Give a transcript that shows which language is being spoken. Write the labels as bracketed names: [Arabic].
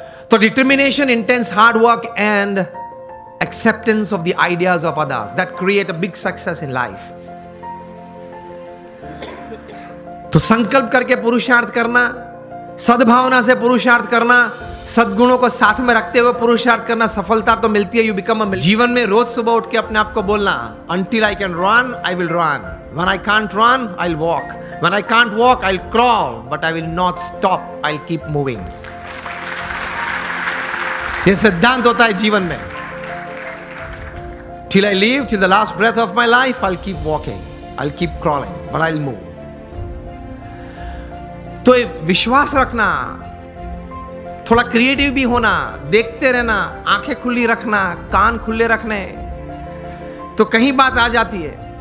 [English] तो determination, intense hard work and acceptance of the ideas of others that create a big success in life. [Hindi] तो संकल्प करके पुरुषार्थ करना, सद्भावना से पुरुषार्थ करना, सद्गुणों को साथ में रखते हुए पुरुषार्थ करना, सफलता तो मिलती है। [English] You become a. [Hindi] जीवन में रोज सुबह उठ के अपने आप को बोलना, [English] until I can run, I will run. When I can't run, I'll walk. When I can't walk, I'll crawl, but I will not stop. I'll keep moving. [Hindi] ये सिद्धांत होता है जीवन में। [English] Till I live, till the last breath of my life, I'll keep walking, I'll keep crawling, but I'll move. [Hindi] तो विश्वास रखना, थोड़ा क्रिएटिव भी होना, देखते रहना, आंखें खुली रखना, कान खुले रखने, तो कहीं बात आ जाती है।